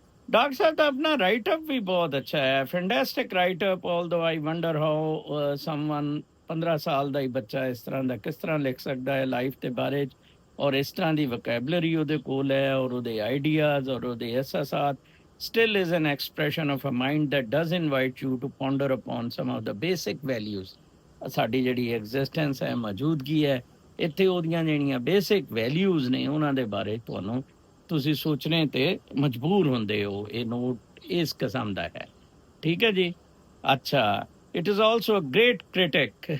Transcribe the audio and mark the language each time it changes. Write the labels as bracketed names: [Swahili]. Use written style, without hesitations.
[Punjabi] Doctor ਸਾਹਿਬ ਦਾ ਆਪਣਾ ਰਾਈਟਅਪ ਵੀ ਬਹੁਤ ਅੱਛਾ ਹੈ, fantastic ਰਾਈਟਅਪ। [English] although I wonder how someone [Punjabi] 15 ਸਾਲ ਦਾ ਹੀ ਬੱਚਾ ਇਸ ਤਰ੍ਹਾਂ ਦਾ ਕਿਸ ਤਰ੍ਹਾਂ ਲਿਖ ਸਕਦਾ ਹੈ ਲਾਈਫ ਦੇ ਬਾਰੇ 'ਚ, ਔਰ ਇਸ ਤਰ੍ਹਾਂ ਦੀ ਵੋਕੈਬਲਰੀ ਉਹਦੇ ਕੋਲ ਹੈ, ਔਰ ਉਹਦੇ ਆਈਡੀਆਜ਼ ਔਰ ਉਹਦੇ ਅਹਿਸਾਸਾਤ। [English] Still is an expression of a mind that does invite you to ponder upon some of the basic values. [Punjabi] ਸਾਡੀ ਜਿਹੜੀ ਐਗਜ਼ਿਸਟੈਂਸ ਹੈ, ਮੌਜੂਦਗੀ ਹੈ, ਇੱਥੇ ਉਹਦੀਆਂ ਜਿਹੜੀਆਂ ਬੇਸਿਕ ਵੈਲਿਊਜ਼ ਨੇ ਉਹਨਾਂ ਦੇ ਬਾਰੇ ਤੁਹਾਨੂੰ ਤੁਸੀਂ ਸੋਚਣੇ ਤੇ ਮਜਬੂਰ ਹੁੰਦੇ ਹੋ। ਇਹ ਨੋਟ ਇਸ ਕਿਸਮ ਦਾ ਹੈ, ਠੀਕ ਹੈ ਜੀ। ਅੱਛਾ, [English] It is also a great critic.